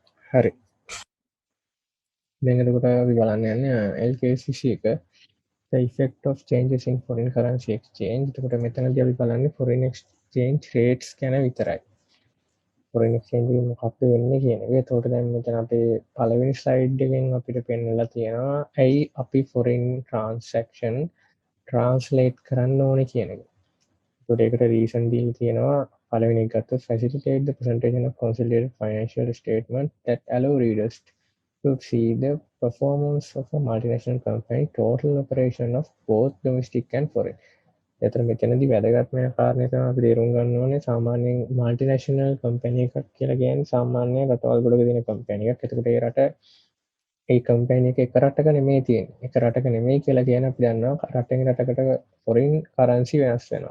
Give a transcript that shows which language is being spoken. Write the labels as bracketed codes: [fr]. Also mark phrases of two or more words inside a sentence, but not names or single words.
[si] හරි. දැන් එතකොට අපි බලන්න යන්නේ LKCC එක [en] the effect of changes in foreign currency exchange. [si] එතකොට මෙතනදී අපි බලන්නේ [en] foreign exchange rates [si] ගැන විතරයි. [en] foreign exchange [si] එකෙන් මොකක්ද වෙන්නේ කියන එක. එතකොට දැන් මෙතන අපේ පළවෙනි slide එකෙන් අපිට පෙන්නලා තියෙනවා ඇයි අපි [en] foreign transaction translate [si] කරන්න ඕනේ කියන එක. එතකොට ඒකට reason දීලා තියෙනවා පළවෙනි එක ගත්තොත් [en] facilitate the presentation of consolidated financial statement that allow readers to see the performance of a multinational company total operation of both domestic and foreign. [si] එතන මෙතනදී වැදගත්ම කාරණේ තමයි අපි තේරුම් ගන්න ඕනේ සාමාන්‍යයෙන් [en] multinational company [si] එකක් කියලා කියන්නේ සාමාන්‍ය රටවල් ගොඩක තියෙන කම්පැනි එකක්. එතකොට ඒ රට ඒ කම්පැනි එක එක රටක නෙමෙයි තියෙන්නේ. එක රටක නෙමෙයි කියලා කියන අපි දන්නවා රටෙන් රටකට [en] foreign currency [si] වෙනස් වෙනවා.